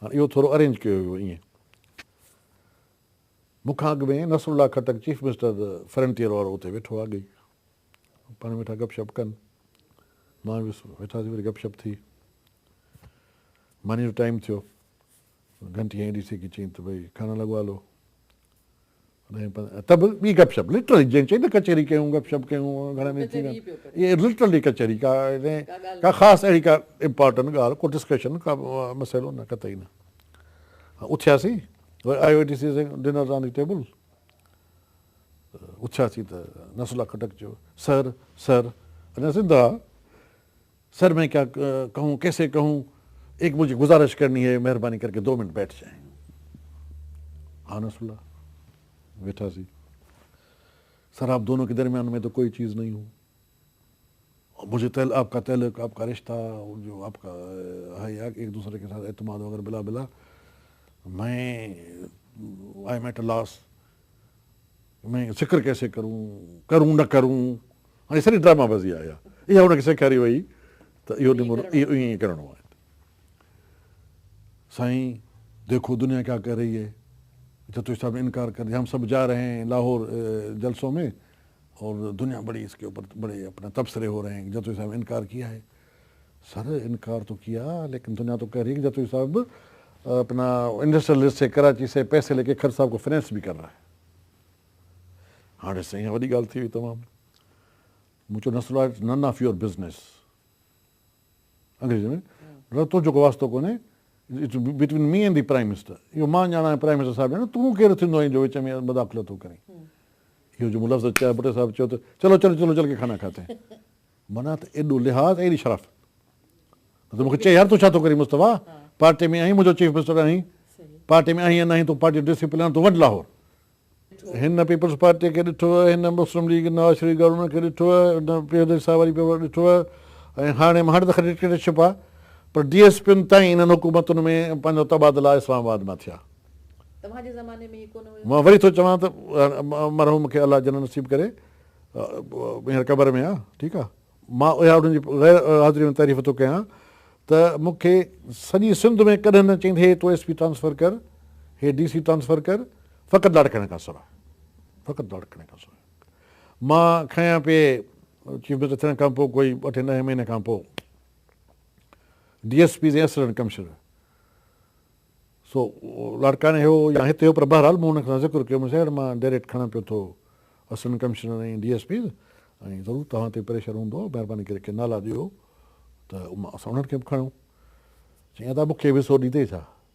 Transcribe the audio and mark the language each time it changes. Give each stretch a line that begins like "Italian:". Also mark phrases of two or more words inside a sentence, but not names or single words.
Sindhi: हाणे इहो थोरो अरेंज कयो हुयो ईअं मूंखां अॻु में नसरुल्ला खटक
English: chief minister
Sindhi: फ्रंटियर वारो उते वेठो आहे अॻु ई पाण वेठा गपशप कनि मां वेठासीं वरी गपशप थी मानी जो टाइम थियो घंटी हीअं ॾिसी की चई त भई खाना लॻवा लो त बि ॿी गपशप लिटरली जंहिं चई न कचहरी कयूं गपशप कयूं घणे में थी इहे लिटरली कचहरी का ख़ासि अहिड़ी का इम्पोर्टेंट ॻाल्हि को डिस्कशन का मसइलो न कतई न उथियासीं वरी IOTC
English: dinner on the table
Sindhi: उथियासीं त नसरुल्ला खटक चयो सर सर अञा सिंधा सर
Urdu: میں کیا کہوں کیسے کہوں ایک مجھے گزارش کرنی ہے مہربانی کرکے 2 منٹ بیٹھ جائیں ہاں نصراللہ بیٹھا سی سر آپ دونوں کے درمیان میں تو کوئی چیز نہیں ہوں مجھے آپ کا تعلق آپ کا رشتہ جو آپ کا ہے ایک دوسرے کے ساتھ اعتماد وغیرہ بلا بلا میں
English: I am at a loss
Urdu: میں ذکر کیسے کروں نہ کروں
Sindhi: हाँ सारी ड्रामाबाज़ी आया इहा हुनखे सेखारी वई त इहो इहो ईअं करिणो आहे
Urdu: سائیں دیکھو دنیا کیا کر رہی ہے جتوئی صاحب نے انکار کر دیا ہم سب جا رہے ہیں لاہور جلسوں میں اور دنیا بڑی اس کے اوپر بڑے اپنا تبصرے ہو رہے ہیں جتوئی صاحب نے انکار کیا ہے سر انکار تو کیا لیکن دنیا تو کہہ رہی ہے کہ جتوئی صاحب اپنا انڈسٹریلسٹ سے کراچی سے پیسے لے کے کھر صاحب کو فنانس بھی کر رہا ہے
Sindhi: हाँ साईं वॾी ॻाल्हि थी हुई तमामु मूं चयो नसरुल्ला
English: none of your business
Sindhi: अंग्रेजी में तुंहिंजो को वास्तो कोन्हे
English: it's between me and the prime minister
Sindhi: इहो मां ॼाणा
English: prime minister
Sindhi: साहिबु ॼाणा तूं केरु थींदो आहीं जो विच में मुदाख़िलत थो करीं इहो जो लफ़्ज़ चयो भुट्टे साहिबु चयो त
Urdu: چلو چلو چلو چل کے کھانا کھاتے ہیں
Sindhi: माना त एॾो लिहाज़ एॾी शराफ़त त मूंखे चए यार तूं छा थो करीं मुस्तफ़ा पार्टी में आहीं मुंहिंजो
English: chief minister
Sindhi: आहीं पार्टी में आहीं या न आहीं तूं
English: party discipline
Sindhi: तूं वञ लाहौर हिन पीपल्स पार्टी खे ॾिठो हिन मुस्लिम लीग नवाज़ शरीफ़ गवर्नर खे ॾिठो हिन प्रियदर्शी साहब वारी पेपर ॾिठो ऐं हाणे हाणे त डिक्टेटरशिप आहे पर DSPनि ताईं इन्हनि हुकूमतुनि में पंहिंजो तबादला इस्लामाबाद मां थिया मां वरी थो चवां त मरहूम मूंखे अलाह जन नसीब करे हींअर क़बर में आहे ठीकु आहे मां उहा उन्हनि जी ग़ैर हाज़िरी में तारीफ़ थो कयां त मूंखे सॼी सिंध में कॾहिं न चईंदी हे तूं
English: SP transfer
Sindhi: कर हे
English: DC transfer
Sindhi: कर फ़क़ति लाड़काणे खां सवाइ फ़क़ति लाड़काणे खां सवाइ मां खयां पिए
English: chief minister
Sindhi: थियण खां पोइ कोई 8-9 महीने खां पोइ DSP ऐं
English: assistant commissioner
Sindhi: सो लाड़काणे हो या हिते हो पर बहरहाल मूं हुन सां ज़िक्र कयो मुंहिंजे साइड मां डायरेक्ट खणा पियो थो
English: assistant commissioner
Sindhi: ऐं DSP ऐं ज़रूरु तव्हां ते प्रेशर हूंदो महिरबानी करे नाला ॾियो त असां उन्हनि खे बि खणूं चई त मूंखे बि सो ॾींदे छा